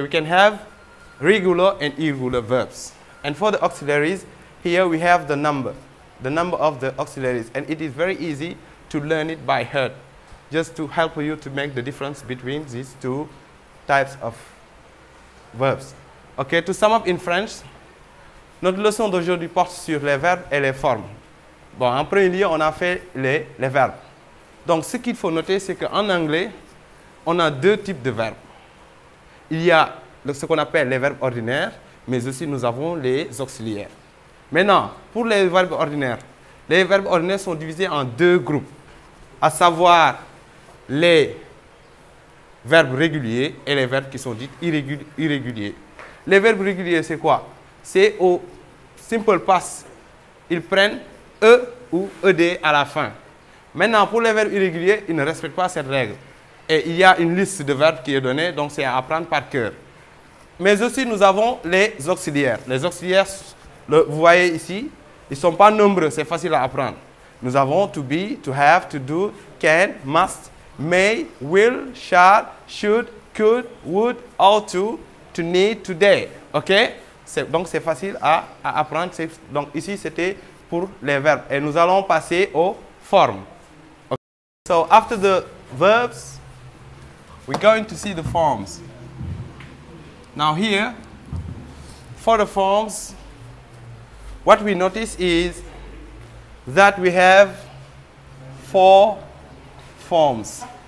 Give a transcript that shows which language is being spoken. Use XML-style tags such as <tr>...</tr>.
<en>We can have regular and irregular verbs. And for the auxiliaries, here we have the number. the number of the auxiliaries, and it is very easy to learn it by heart, just to help you to make the difference between these two types of verbs. Okay, to sum up in French,</en> <fr>notre leçon d'aujourd'hui porte sur les verbes et les formes. Bon, en premier lieu, on a fait les verbes. Donc, ce qu'il faut noter, c'est qu'en anglais, on a deux types de verbes. Il y a ce qu'on appelle les verbes ordinaires, mais aussi nous avons les auxiliaires. Maintenant, pour les verbes ordinaires sont divisés en deux groupes, à savoir les verbes réguliers et les verbes qui sont dits irréguliers. Les verbes réguliers, c'est quoi? C'est au simple past. Ils prennent E ou ED à la fin. Maintenant, pour les verbes irréguliers, ils ne respectent pas cette règle. Et il y a une liste de verbes qui est donnée, donc c'est à apprendre par cœur. Mais aussi, nous avons les auxiliaires. Les auxiliaires, vous voyez ici, ils ne sont pas nombreux, c'est facile à apprendre. Nous avons to be, to have, to do, can, must, may, will, shall, should, could, would, ought to need, today. OK? Donc, c'est facile à apprendre. Donc, ici, c'était pour les verbes. Et nous allons passer aux formes.</fr> <en>Okay. So, after the verbs, we're going to see the forms. Now here, for the forms, what we notice is that we have 4 forms.</en>